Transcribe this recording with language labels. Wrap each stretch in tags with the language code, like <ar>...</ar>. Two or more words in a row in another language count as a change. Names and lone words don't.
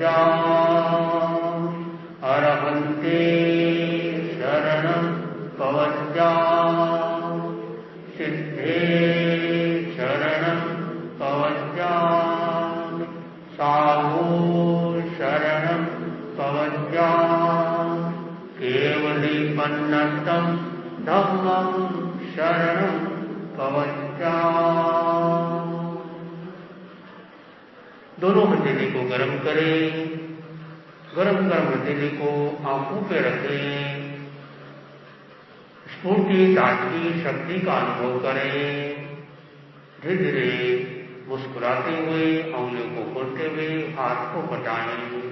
<pka>पवज्जाम् अरहन्ते शरणं पवज्जाम् सिद्धे शरणं पवज्जामि साधु शरणं पवज्जामि केवलीपन्नतं धम्मं शरणं पवज्जामि।</pka> <hi>दोनों हथेली को गर्म करें। गरम गरम हथेली को आंखों पे रखें। स्फूर्ति ताजगी शक्ति का अनुभव करें। धीरे धीरे मुस्कुराते हुए उंगलियों को खोलते हुए हाथ को बटाएं।</hi>